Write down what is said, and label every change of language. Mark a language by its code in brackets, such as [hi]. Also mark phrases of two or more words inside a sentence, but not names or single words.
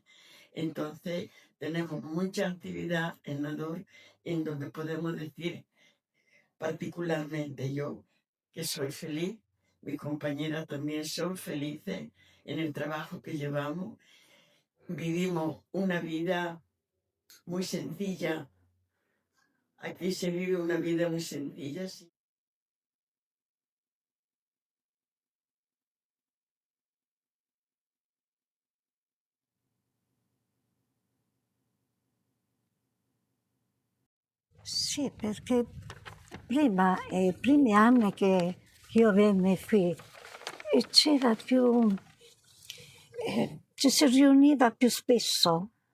[es] Entonces, tenemos mucha actividad en Nador en donde podemos decir, particularmente yo, que soy feliz, mis compañeras también son felices en el trabajo que llevamos. Vivimos una vida muy sencilla. Aquí se vive una vida muy sencilla. [it] Sì, perché prima, i primi anni che io venni qui, c'era più, ci si riuniva più spesso,